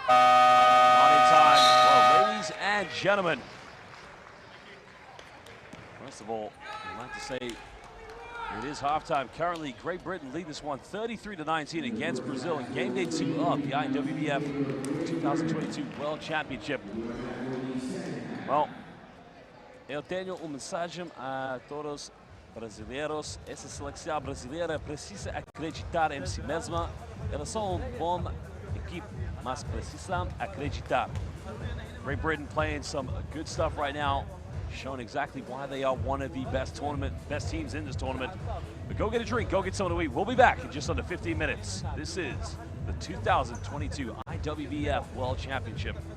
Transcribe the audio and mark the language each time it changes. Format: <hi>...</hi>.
<en>Not in time. Well, ladies and gentlemen, first of all, I'd like to say it is halftime. Currently, Great Britain lead this one 33-19 against Brazil in game day 2 of the IWBF 2022 World Championship.</en> <pt>Well, eu tenho mensagem a todos brasileiros. Essa seleção brasileira precisa acreditar em si mesma. Elas são uma boa equipe, mas precisam acreditar.</pt> <en>Great Britain playing some good stuff right now, showing exactly why they are one of the best teams in this tournament. But go get a drink, go get something to eat. We'll be back in just under 15 minutes. This is the 2022 IWBF World Championship.</en>